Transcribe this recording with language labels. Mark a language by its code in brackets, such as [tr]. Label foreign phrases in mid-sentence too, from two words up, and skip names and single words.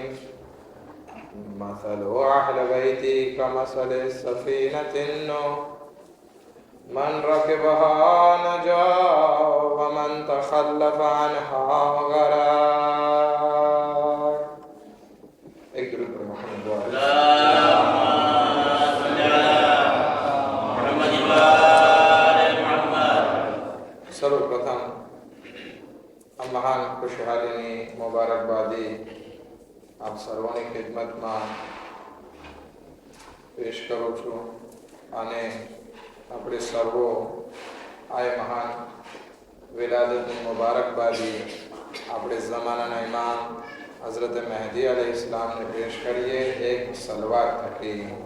[ar] مثل أهل بيتي كمثل سفينة النوح، من ركبها نجا ومن تخلف عنها غرق. [gu] એક દુરૂદ પર મોહમ્મદ સર્વપ્રથમ આ મહાન ખુશહાલીની મુબારકબાદી આપ સર્વોની ખિદમતમાં પેશ કરું છું અને આપણે સર્વો આ મહાન વિલાદતની મુબારકબાદી આપણે ઝમાનાના ઇમામ હઝરત મહેદી અલૈહિસ્સલામને પેશ કરીએ એક સલવાત થકી.